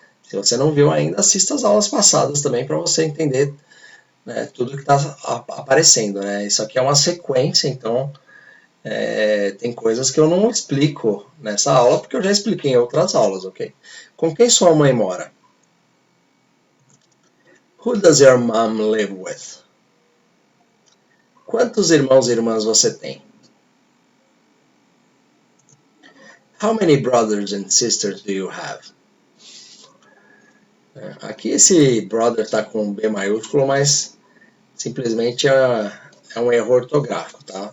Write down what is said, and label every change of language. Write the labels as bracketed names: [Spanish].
[Portuguese] Se você não viu ainda, assista as aulas passadas também para você entender, né, tudo que está aparecendo, né? Isso aqui é uma sequência, então tem coisas que eu não explico nessa aula porque eu já expliquei em outras aulas, ok? Com quem sua mãe mora? [English] Who does your mom live with? [Portuguese] Quantos irmãos e irmãs você tem? [English] How many brothers and sisters do you have? [Portuguese] Aqui esse brother está com B maiúsculo, mas simplesmente é um erro ortográfico, tá?